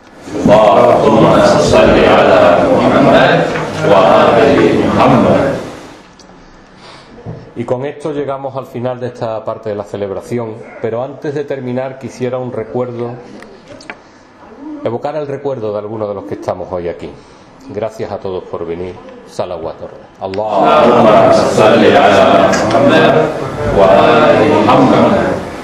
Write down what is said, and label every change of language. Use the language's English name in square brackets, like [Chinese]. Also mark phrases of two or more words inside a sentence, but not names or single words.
[Spanish] Y con esto llegamos al final de esta parte de la celebración, pero antes de terminar quisiera evocar el recuerdo de algunos de los que estamos hoy aquí. Gracias a todos por venir. Salawat. [Arabic] اللهم صل على محمد وآل محمد.